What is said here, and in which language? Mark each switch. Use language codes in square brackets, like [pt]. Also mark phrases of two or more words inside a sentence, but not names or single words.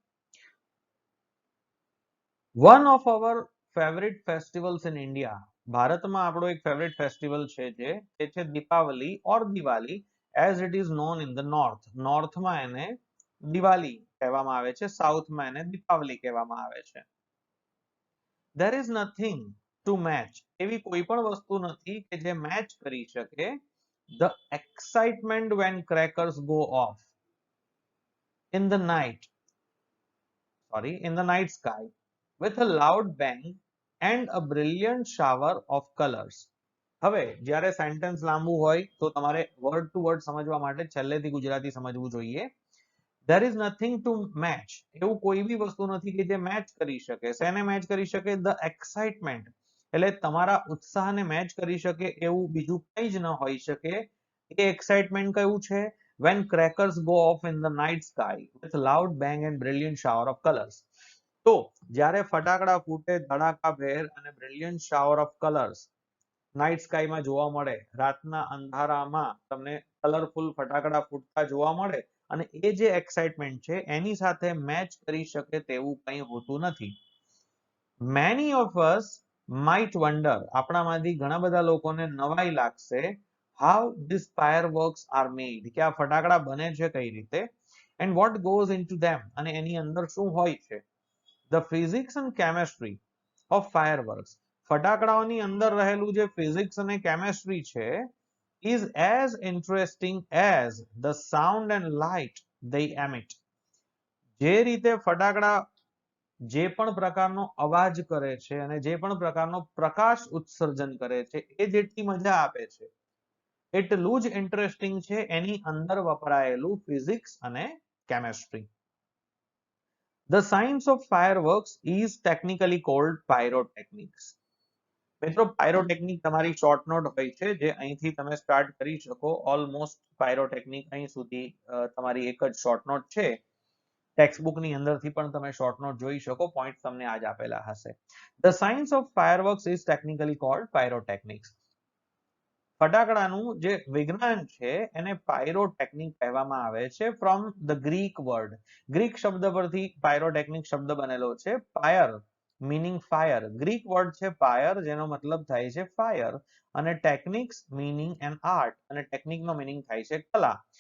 [en] One of our favorite festivals in India. [gu] ભારતમાં આપણો એક ફેવરિટ ફેસ્ટિવલ છે જે તે છે દીપાવલી ઓર દિવાળી, [en] as it is known in the north. [gu] નોર્થમાં એને દિવાળી કહેવામાં આવે છે, સાઉથમાં એને દીપાવલી કહેવામાં આવે છે. [en] There is nothing to match, [gu] એવી કોઈ પણ વસ્તુ નથી કે જે મેચ કરી શકે [en] the excitement when crackers go off. in the night in the night sky with a loud bang and a brilliant shower of colors. [gu] હવે જ્યારે સેન્ટેન્સ લાંબુ હોય તો તમારે [en] word to word [gu] સમજવા માટે છેલ્લેથી ગુજરાતી સમજવું જોઈએ. [en] there is nothing to match, [gu] એવું કોઈ બી વસ્તુ નથી કે જે મેચ કરી શકે. શેને મેચ કરી શકે? [en] the excitement, [gu] એટલે તમારા ઉત્સાહને મેચ કરી શકે એવું બીજું કંઈ જ ન હોઈ શકે. એ એક્સાઇટમેન્ટ કયું છે? [en] when crackers go off in the night sky with loud bang and brilliant shower of colors. [gu] તો જ્યારે ફટાકડા ફૂટે ધડાકાભેર અને [en] brilliant shower of colors [gu] નાઇટ સ્કાયમાં જોવા મળે, રાતના અંધારામાં તમને કલરફુલ ફટાકડા ફૂટતા જોવા મળે, અને એ જે એક્સાઇટમેન્ટ છે એની સાથે મેચ કરી શકે તેવું કંઈ હોતું નથી. [en] many of us might wonder, [gu] આપણામાંથી ઘણા બધા લોકોને નવાઈ લાગશે, [en] how these fireworks are made, [gu] કે આ ફટાકડા બને છે કઈ રીતે, [en] and what goes into them, [gu] અને એની અંદર શું હોય છે. [en] the physics and chemistry of fireworks, [gu] ફટાકડાઓની અંદર રહેલું જે ફિઝિક્સ અને કેમેસ્ટ્રી છે [en] is as interesting as the sound and light they emit. [gu] જે રીતે ફટાકડા જે પણ પ્રકારનો અવાજ કરે છે અને જે પણ પ્રકારનો પ્રકાશ ઉત્સર્જન કરે છે એ જેટલી મજા આપે છે એટલું જ ઇન્ટરેસ્ટિંગ છે એની અંદર વપરાયેલું ફિઝિક્સ અને કેમેસ્ટ્રી. [en] The science of fireworks is technically called pyrotechnics. [gu] મિત્રો પાયરોટેકનિક તમારી [en] short note [gu] હોય છે જે અહીંથી તમે સ્ટાર્ટ કરી શકો. ઓલમોસ્ટ પાયરોટેકનિક અહીં સુધી તમારી એક જ [en] short note [gu] છે. ટેક્સ્ટબુક ની અંદરથી પણ તમે [en] short note [gu] જોઈ શકો. પોઈન્ટ તમને આજ આપેલા હશે. [en] The science of fireworks is technically called pyrotechnics. [gu] ફટાકડાનું જે વિજ્ઞાન છે એને પાયરોટેકનિક કહેવામાં આવે છે. [en] from the Greek word, [gu] ગ્રીક શબ્દ પરથી પાયરોટેકનિક શબ્દ બનેલો છે. [en] pyr meaning fire, Greek word [gu] છે પાયર જેનો મતલબ થાય છે ફાયર, અને [en] technics meaning an art, [gu] અને ટેકનિક નો મીનિંગ થાય છે કલા.